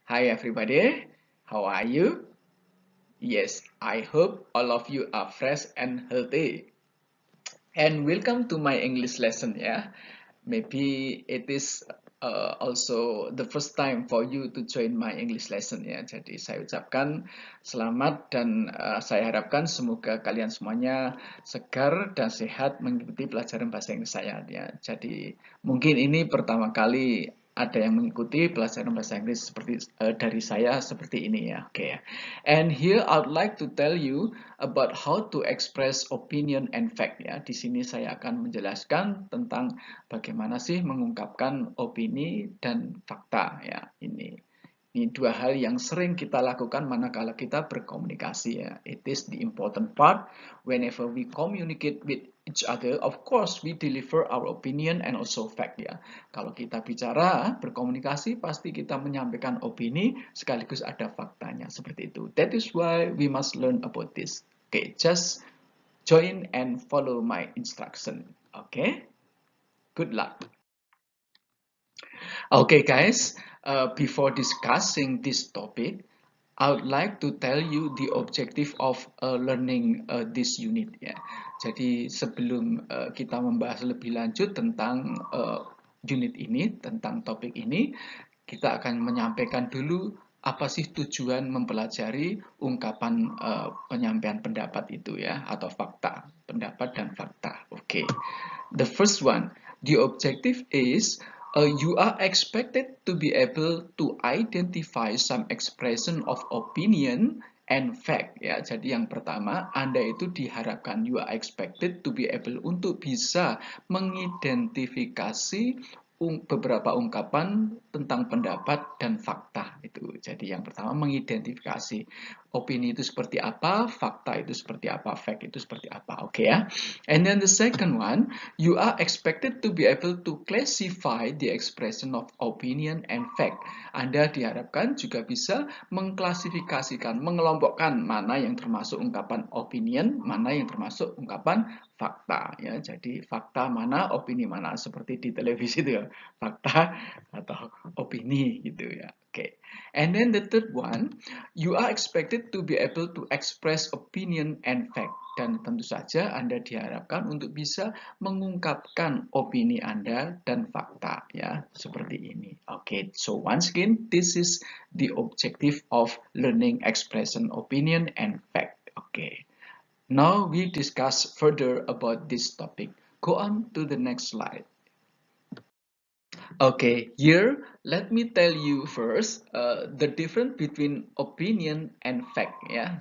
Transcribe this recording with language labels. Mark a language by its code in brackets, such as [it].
[en] Hi everybody, how are you? Yes, I hope all of you are fresh and healthy. And welcome to my English lesson ya. Maybe it is also the first time for you to join my English lesson ya. [id] Jadi saya ucapkan selamat dan saya harapkan semoga kalian semuanya segar dan sehat mengikuti pelajaran bahasa Inggris saya ya. Jadi mungkin ini pertama kali ada yang mengikuti pelajaran bahasa Inggris seperti dari saya seperti ini ya. Oke. [en] And here I would like to tell you about how to express opinion and fact ya. [id] Di sini saya akan menjelaskan tentang bagaimana sih mengungkapkan opini dan fakta ya. Ini dua hal yang sering kita lakukan manakala kita berkomunikasi ya. [en] It is the important part whenever we communicate with each other. Of course, we deliver our opinion and also fact [id] ya. Kalau kita bicara, berkomunikasi, pasti kita menyampaikan opini sekaligus ada faktanya seperti itu. [en] That is why we must learn about this. Okay, just join and follow my instruction. Okay, good luck. Okay, guys, before discussing this topic, I would like to tell you the objective of learning this unit ya. [id] Jadi sebelum kita membahas lebih lanjut tentang unit ini, tentang topik ini, kita akan menyampaikan dulu apa sih tujuan mempelajari ungkapan penyampaian pendapat itu ya, atau fakta, pendapat dan fakta. Oke. [en] The first one, the objective is you are expected to be able to identify some expression of opinion and fact ya. [id] Jadi yang pertama, Anda itu diharapkan [en] you are expected to be able [id] untuk bisa mengidentifikasi beberapa ungkapan tentang pendapat dan fakta itu. Jadi yang pertama mengidentifikasi opini itu seperti apa, fakta itu seperti apa, fact itu seperti apa. Oke ya. [en] And then the second one, you are expected to be able to classify the expression of opinion and fact. [id] Anda diharapkan juga bisa mengklasifikasikan, mengelompokkan mana yang termasuk ungkapan opinion, mana yang termasuk ungkapan fakta ya. Jadi fakta mana, opini mana, seperti di televisi itu ya, fakta atau opini gitu ya. Oke. [en] And then the third one, you are expected to be able to express opinion and fact. [id] Dan tentu saja Anda diharapkan untuk bisa mengungkapkan opini Anda dan fakta ya, seperti ini. [en] Oke, so once again, this is the objective of learning expression opinion and fact. Oke. Now we discuss further about this topic. Go on to the next slide. Okay, here let me tell you first the difference between opinion and fact ya.